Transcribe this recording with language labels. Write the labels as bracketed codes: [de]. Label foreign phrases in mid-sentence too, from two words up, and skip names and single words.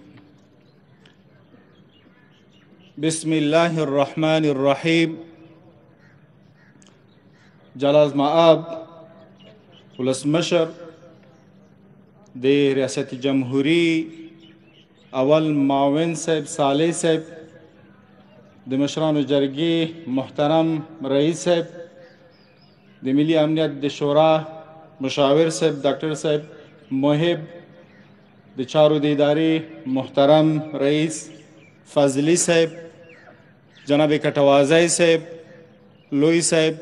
[ar] بسم الله الرحمن الرحيم [ps] جلال مآب ولسمشر د ریاست جمهوری اول معاون صاحب صالح صاحب د مشرانو جرګې محترم رئیس صاحب د ملي امنیت د شورا مشاور صاحب ډاکټر صاحب محب د چارو د ادارې محترم رئیس فضلی صاحب جناب کټوازی صاحب لوی صاحب